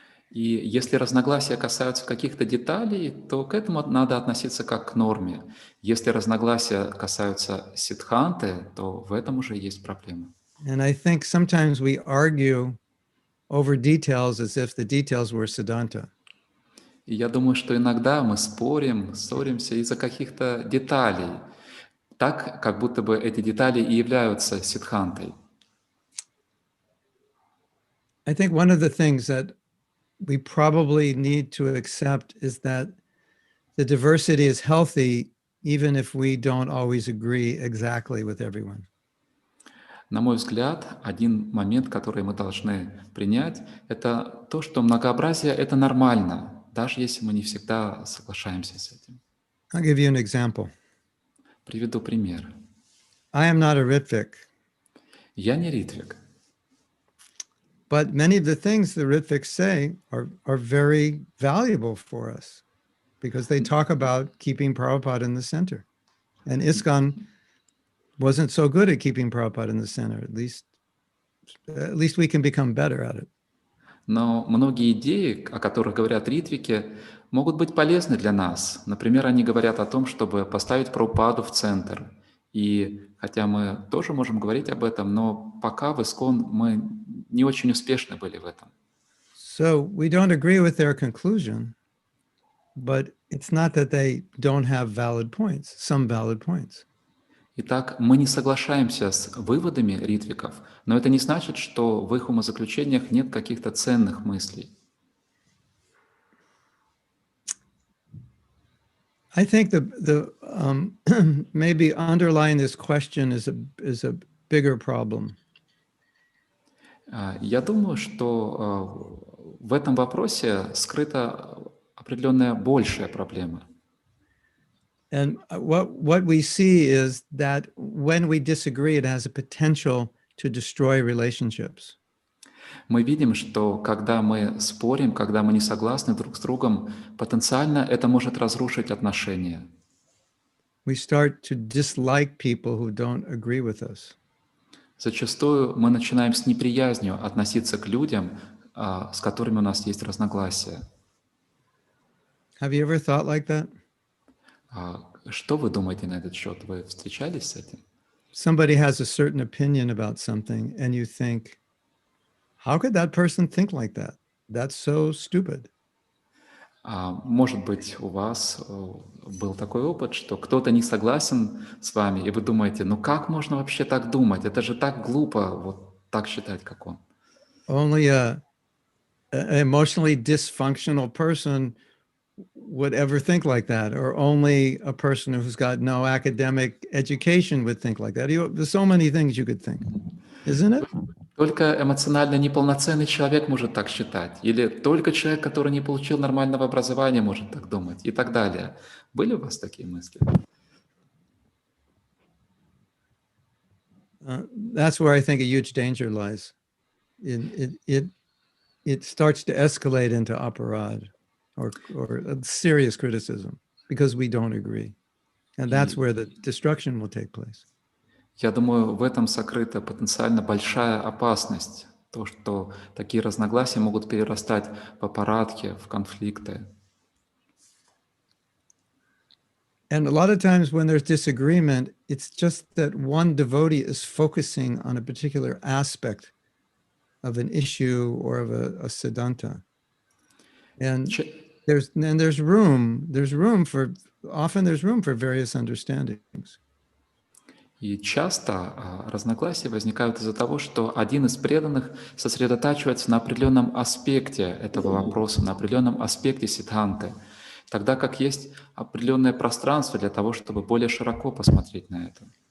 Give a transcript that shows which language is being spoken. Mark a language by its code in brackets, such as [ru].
[ru] И если разногласия касаются каких-то деталей, то к этому надо относиться как к норме. Если разногласия касаются сиддханты, то в этом уже есть проблема. [en] And I think sometimes we argue over details as if the details were siddhanta. [ru] И я думаю, что иногда мы ссоримся из-за каких-то деталей, так, как будто бы эти детали и являются сиддхантой. [en] I think one of the things that we probably need to accept is that the diversity is healthy, even if we don't always agree exactly with everyone. [ru] На мой взгляд, один момент, который мы должны принять, это то, что многообразие — это нормально, даже если мы не всегда соглашаемся с этим. [en] I'll give you an example. [ru] Приведу пример. [en] I am not a Ritvik, [ru] Я не ритвик, [en] but many of the things the Ritviks say are very valuable for us because they talk about keeping Prabhupada in the center. And ISKCON wasn't so good at keeping Prabhupada in the center. At least we can become better at it. [ru] но многие идеи, о которых говорят ритвики, могут быть полезны для нас. Например, они говорят о том, чтобы поставить Прабхупаду в центр. И хотя мы тоже можем говорить об этом, но пока в ISKCON мы не очень успешны были в этом. [en] So we don't agree with their conclusion, but it's not that they don't have valid points, some valid points. [ru] Итак, мы не соглашаемся с выводами ритвиков, но это не значит, что в их умозаключениях нет каких-то ценных мыслей. [en] I think the maybe underlying this question is a bigger problem. [ru] Я думаю, что в этом вопросе скрыта определенная большая проблема. [en] And what we see is that when we disagree, it has a potential to destroy relationships. [ru] Мы видим, что когда мы спорим, когда мы не согласны друг с другом, потенциально это может разрушить отношения. [en] We start to dislike people who don't agree with us. [ru] Зачастую мы начинаем с неприязнью относиться к людям, с которыми у нас есть разногласия. [en] Have you ever thought like that? [ru] Что вы думаете на этот счет? Вы встречались с этим? [en] Somebody has a certain opinion about something, and you think, how could that person think like that? That's so stupid. [ru] Может быть, у вас был такой опыт, что кто-то не согласен с вами, и вы думаете, ну как можно вообще так думать? Это же так глупо, вот так считать, как он. [en] Only an emotionally dysfunctional person would ever think like that, or only a person who's got no academic education would think like that. There's so many things you could think, isn't it? [ru] Только эмоционально неполноценный человек может так считать, или только человек, который не получил нормального образования, может так думать, и так далее. Были у вас такие мысли? [en] That's where I think a huge danger lies. It starts to escalate into aparad or a serious criticism because we don't agree. And that's where the destruction will take place. [ru] Я думаю, в этом сокрыта потенциально большая опасность. То, что такие разногласия могут перерастать в аппаратки, в конфликты. [en] And a lot of times when there's disagreement, it's just that one devotee is focusing on a particular aspect of an issue or of a siddhanta. And there's room for various understandings. [ru] И часто разногласия возникают из-за того, что один из преданных сосредотачивается на определенном аспекте этого вопроса, на определенном аспекте сиддханты, тогда как есть определенное пространство для того, чтобы более широко посмотреть на это.